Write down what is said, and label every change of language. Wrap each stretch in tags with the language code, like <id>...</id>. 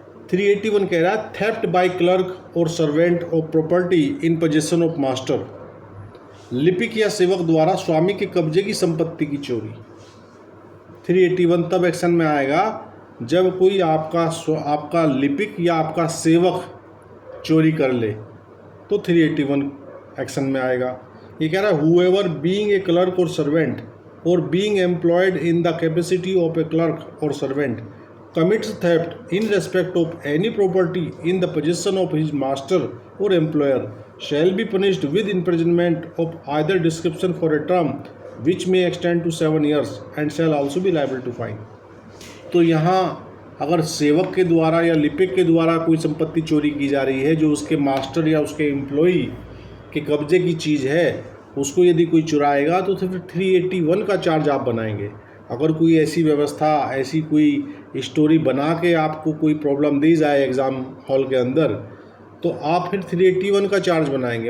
<hi>381 कह रहा है</hi> <en>theft by clerk और servant of property in possession of master,</en> <hi>लिपिक या सेवक द्वारा स्वामी के कब्जे की संपत्ति की चोरी। 381 तब एक्शन में आएगा जब कोई आपका लिपिक या आपका सेवक चोरी कर ले, तो 381 एक्शन में आएगा। ये कह रहा है</hi> <en>whoever being a clerk or servant or being employed in the capacity of a clerk or servant commits theft in respect of any property in the possession of his master or employer shall be punished with imprisonment of either description for a term which may extend to 7 years and shall also be liable to fine।</en> <hi>तो यहाँ अगर सेवक के द्वारा या लिपिक के द्वारा कोई संपत्ति चोरी की जा रही है जो उसके मास्टर या उसके एम्प्लॉई के कब्जे की चीज़ है, उसको यदि कोई चुराएगा तो फिर 381 का चार्ज आप बनाएंगे। अगर कोई ऐसी व्यवस्था, ऐसी कोई स्टोरी बना के आपको कोई प्रॉब्लम दी जाए एग्ज़ाम हॉल के अंदर, तो आप फिर 381 का चार्ज बनाएंगे।</hi>